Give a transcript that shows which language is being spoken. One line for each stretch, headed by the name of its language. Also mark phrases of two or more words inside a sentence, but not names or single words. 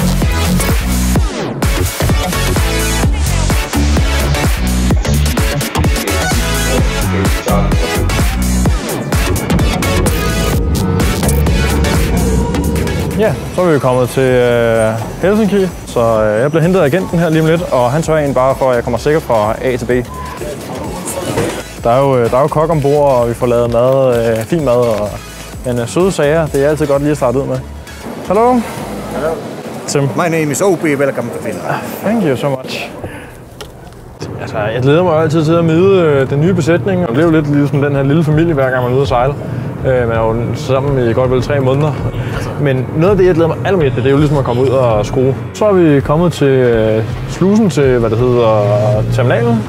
Danish: Ja, så er vi kommet til Helsinki, så jeg bliver hentet af agenten her lige om lidt, og han sørger egentlig bare for, at jeg kommer sikkert fra A til B. Der er jo kok ombord, og vi får lavet mad, fin mad og en søde sager. Det er altid godt lige at starte ud med.
English: Hello. Hello. Tim. My name is OP. Welcome to Finland. Thank you so much.
Danish: Altså, jeg glæder mig altid til at møde den nye besætning, og det er jo lidt ligesom den her lille familie, hver gang man er ude at sejle. Man er jo sammen i godt vel 3 måneder. Men noget af det, jeg glæder mig allermest til, det er jo ligesom at komme ud og skrue. Så er vi kommet til slusen til, hvad det hedder, terminalen.